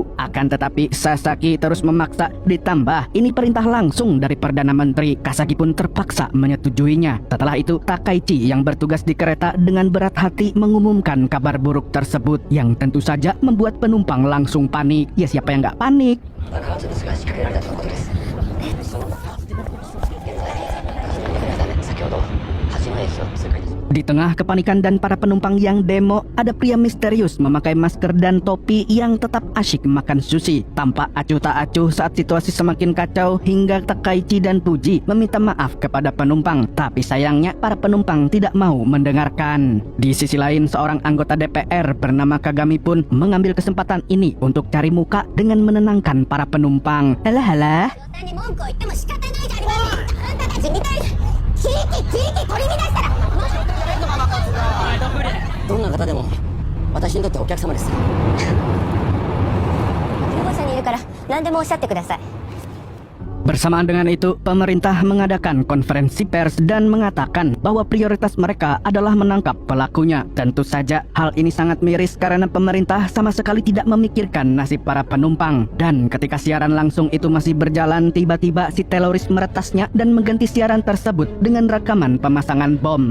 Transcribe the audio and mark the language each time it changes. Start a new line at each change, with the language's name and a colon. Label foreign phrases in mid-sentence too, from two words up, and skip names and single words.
Indonesian: Akan tetapi Sasaki terus memaksa, ditambah ini perintah langsung dari Perdana Menteri. Kasagi pun terpaksa menyetujuinya. Setelah itu, Takaichi yang bertugas di kereta dengan berat hati mengumumkan kabar buruk tersebut, yang tentu saja membuat penumpang langsung panik. Ya siapa yang nggak panik?
Japanese: 爆発物が仕掛けられたとのことです。現在、先ほど八戸駅を通過いたします。
Indonesian: Di tengah kepanikan dan para penumpang yang demo, ada pria misterius memakai masker dan topi yang tetap asyik makan sushi. Tampak acuh tak acuh saat situasi semakin kacau hingga Takaichi dan Puji meminta maaf kepada penumpang. Tapi sayangnya para penumpang tidak mau mendengarkan. Di sisi lain, seorang anggota DPR bernama Kagami pun mengambil kesempatan ini untuk cari muka dengan menenangkan para penumpang. Halah.
Japanese: に文句を言っても仕方ないじゃありませんか。あんたたちみたいな地域取り乱したらどんな方でも私にとってお客様です。救護車にいるから何でもおっしゃってください。
Indonesian: Bersamaan dengan itu, pemerintah mengadakan konferensi pers dan mengatakan bahwa prioritas mereka adalah menangkap pelakunya. Tentu saja hal ini sangat miris karena pemerintah sama sekali tidak memikirkan nasib para penumpang. Dan ketika siaran langsung itu masih berjalan, tiba-tiba si teroris meretasnya dan mengganti siaran tersebut dengan rekaman pemasangan bom.